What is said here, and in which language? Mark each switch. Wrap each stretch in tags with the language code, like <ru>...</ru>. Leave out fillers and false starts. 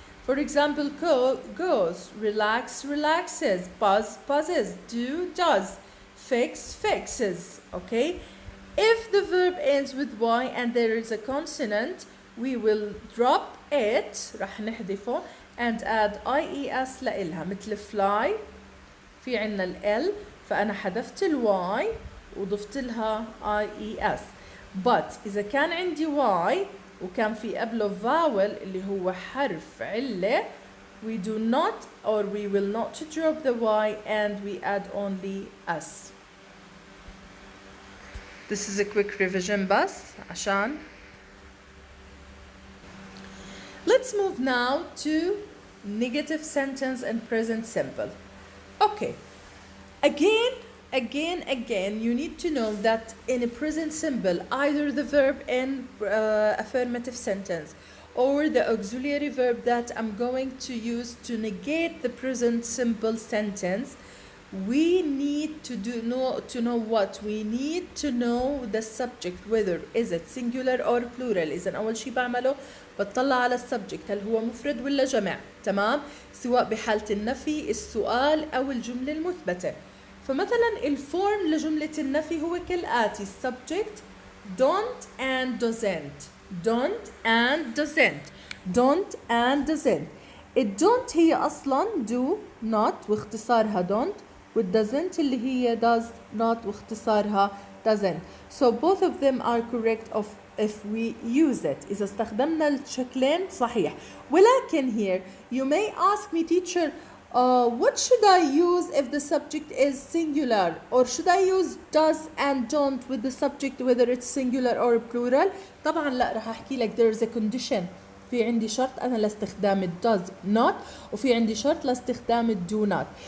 <en>For example, go, goes. Relax, relaxes. Buzz, buzzes. Do, does. Fix, fixes. Okay? If the verb ends with y and there is a consonant, we will drop it,</en> <ar>رح نحذفه,</ar> <en>and add IES لإلها.</en> <ar>مثل fly في عنا ال L فأنا حذفت ال y وضفت لها IES.</ar> <en>But</en> <ar>إذا كان عندي y وكان في قبله vowel اللي هو حرف علة,</ar> <en>we do not or we will not drop the y and we add only s. This is a quick revision</en> <ar>بس عشان.</ar> <en>Let's move now to negative sentence and present simple. Okay. Again, you need to know that in a present simple, either the verb in affirmative sentence or the auxiliary verb that I'm going to use to negate the present simple sentence, we need to know what we need to know the subject, whether is it singular or plural.</en> <ar>إذا أول شيء بعمله بتطلع على السبجكت هل هو مفرد ولا جمع. تمام، سواء بحالة النفي، السؤال أو الجملة المثبتة. فمثلا الفورم لجملة النفي هو كالآتي:</ar> <en>subject don't and doesn't. don't and doesn't. don't and doesn't.</en> <ar>don't هي أصلا do not واختصارها don't، doesn't اللي هي does not واختصارها doesn't.</ar> <en>So both of them are correct if we use it.</en> <ar>إذا استخدمنا الشكلين صحيح.</ar> <en>ولكن here you may ask me, teacher, what should I use if the subject is singular, or should I use does and don't with the subject whether it's singular or plural?</en> <ar>طبعا لا، راح احكي لك</ar> <en>there is a condition.</en> <ar>في عندي شرط أنا لاستخدام ال does not، وفي عندي شرط لاستخدام ال do not.</ar>